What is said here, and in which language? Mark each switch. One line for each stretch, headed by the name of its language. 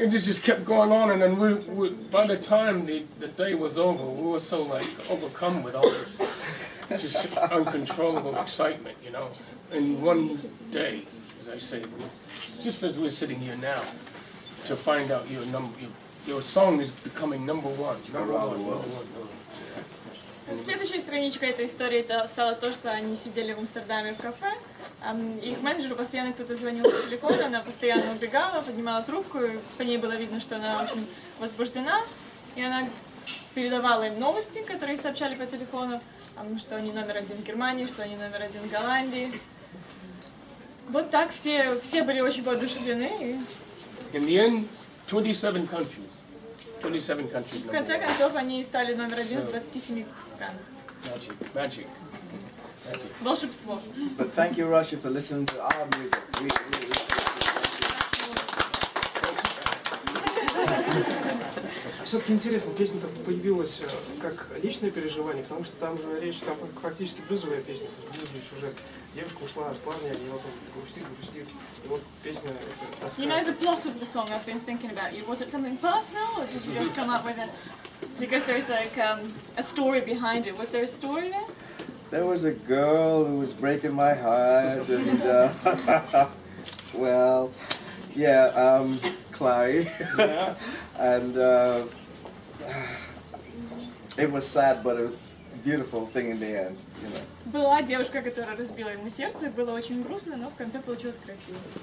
English: It just kept going on, and then we by the time the day was over, we were so like overcome with all this just uncontrollable excitement, you know. In one day, as I say, just as we're sitting here now, to find out your song is becoming #1 around the world.
Russian: Следующей страничкой этой истории стало то, что они сидели в Амстердаме в кафе, их менеджеру постоянно кто-то звонил по телефону, она постоянно убегала, поднимала трубку, и по ней было видно, что она очень возбуждена, и она передавала им новости, которые сообщали по телефону, что они #1 в Германии, что они #1 в Голландии. Вот так все были очень воодушевлены.
English: In the end, 27 countries. 27 countries.
Russian: В конце концов, они стали #1 в 27 странах.
English: Magic.
Russian: Волшебство.
English: But thank you, Russia, for listening to our music.
Russian: Все-таки интересно, песня-то появилась как личное переживание, потому что там же речь, там фактически блюзовая песня, то есть блюзовый сюжет. Девушка ушла от парня, и вот он грустит, и вот песня это тоска.
English: You know the plot of the song I've been thinking about you. Was it something personal, or did you just come up with it? Because there's like a story behind it. Was there a story there? There was a girl who was breaking my heart, and well, yeah, Clary, Yeah. and it was sad, but it was a beautiful thing in the end, you know.
Russian: Была девушка, которая разбила ему сердце, было очень грустно, но в конце получилось красиво.